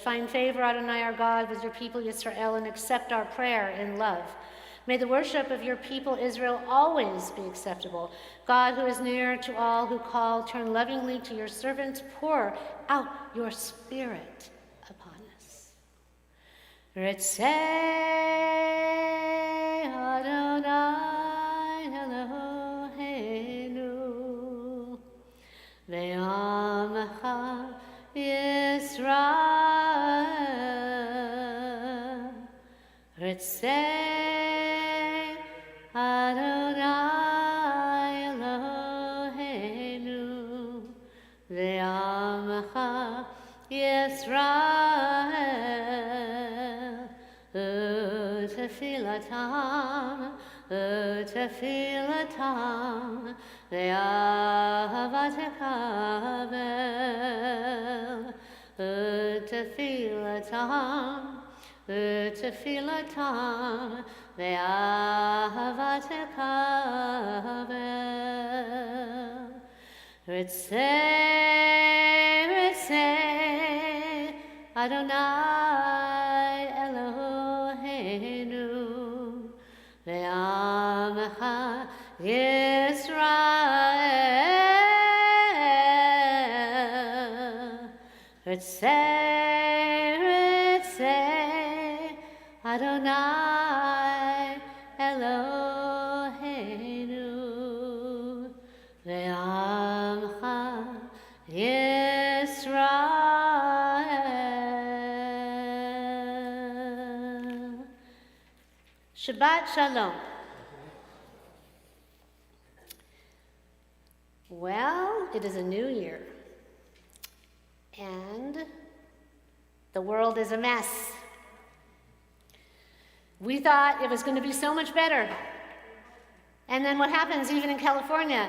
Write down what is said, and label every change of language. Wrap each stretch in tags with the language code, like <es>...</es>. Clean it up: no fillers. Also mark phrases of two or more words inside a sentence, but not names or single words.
<en>Find favor, Adonai our God, with your people Yisrael, and accept our prayer in love. May the worship of your people Israel always be acceptable. God, who is near to all who call, turn lovingly to your servants, pour out your spirit upon us.</en> <he>רצה יי אלהינו בעמך ישראל. רצה יי אלהינו בעמך ישראל. ותפלתם באהבה תקבל. ותפלתם באהבה תקבל. רצה יי אלהינו בעמך ישראל. רצה יי אלהינו בעמך ישראל. שבת שלום.</he> <en>Well, it is a new year, and the world is a mess. We thought it was going to be so much better. And then what happens, even in California?</en>